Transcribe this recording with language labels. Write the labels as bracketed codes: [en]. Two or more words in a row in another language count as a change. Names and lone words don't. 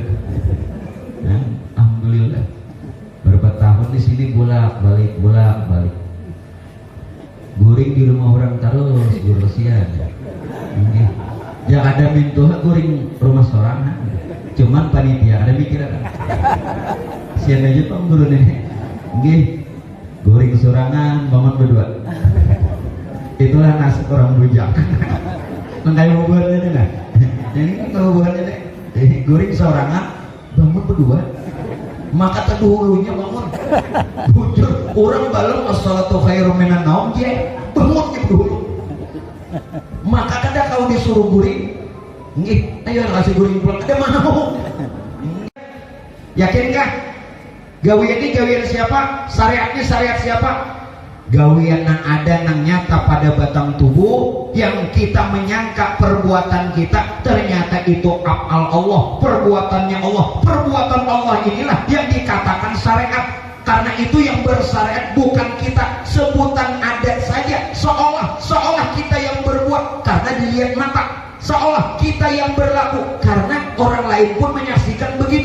[bjn] Alhamdulillah berapa tahun di sini bolak balik guring di rumah orang terus guresian yang ada mintuha guring rumah seorang cuman panitia ada pikiran sian aja pak guru nenek nggih guring sorangan bangun berdua. Itulah nasib orang bujang. Mengkayu hubungannya ini nah. Ini kalau hubungannya ini guring sorangan bangun berdua. Maka terdahulunya bangun. Bujur orang balong [ar] الصلاة خير من النوم [bjn] je bangun ke dulu. Maka kada kau disuruh guring. Nggih, ayo kasih guring pulang. Ada mana mau? Yakin kah? Gawian ini gawian siapa? Syariatnya syariat siapa? [id] Gawian yang ada yang nyata pada batang tubuh, yang kita menyangka perbuatan kita ternyata itu [ar] أفعال الله, [id] perbuatannya Allah. Perbuatan Allah inilah yang dikatakan syariat. Karena itu yang bersyariat bukan kita, sebutan adat saja, seolah kita yang berbuat karena dilihat mata, seolah kita yang berlaku karena orang lain pun menyaksikan begitu.